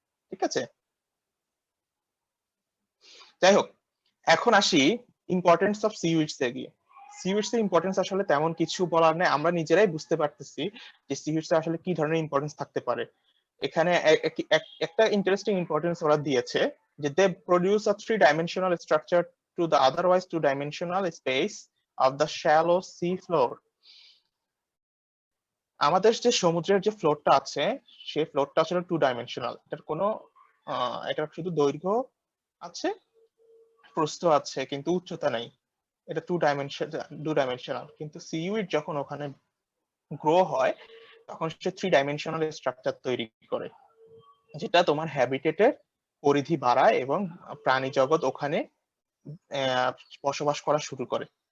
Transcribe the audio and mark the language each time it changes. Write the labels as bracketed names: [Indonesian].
[Bangla] ঠিক আছে, যাই হোক, এখন আসি ইম্পর্টেন্স অফ সিউইডস এ গিয়ে। সিউইডস এর ইম্পর্টেন্স আসলে তেমন কিছু বলার নেই, আমরা নিজেরাই বুঝতে পারতেছি যে সিউইডস আসলে কি ধরনের ইম্পর্টেন্স থাকতে পারে। এখানে একটা ইন্টারেস্টিং ইম্পর্টেন্স ওরা দিয়েছে যে [English] they produce a three-dimensional structure to the otherwise two-dimensional space of the shallow sea floor. [Bangla] আমাদের যে সমুদ্রের যে ফ্লোরটা আছে সেই ফ্লোরটা আসলে টু ডাইমেনশনাল। এটার কোনো এটা শুধু দৈর্ঘ্য আছে, প্রস্থ আছে, কিন্তু উচ্চতা নাই। এটা টু ডাইমেনশনাল। কিন্তু সিউইড যখন ওখানে গ্রো হয় তখন সে থ্রি ডাইমেনশনাল স্ট্রাকচার তৈরি করে, যেটা তোমার হ্যাবিটেটের পরিধি বাড়ায় এবং প্রাণী জগৎ ওখানে বসবাস করা শুরু করে।